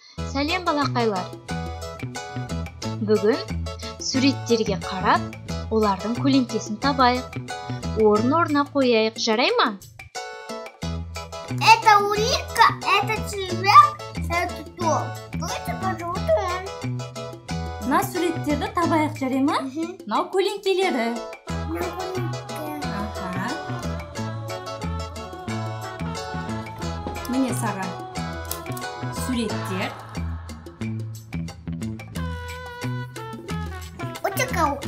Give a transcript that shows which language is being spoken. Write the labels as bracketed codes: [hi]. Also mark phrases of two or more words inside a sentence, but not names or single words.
[kk] Сәлем балақайлар. Бүгін суреттерге қарап, олардың көлеңкесін табайық. Орын-орнына қояйық, жарай ма? [ru] Это улитка, это червяк, это то. Давайте пожалуйста он. [kk] Мына суреттерді табайық, жарай ма? Мынау көлеңкелері. Міне саған суреттер. Утекалка.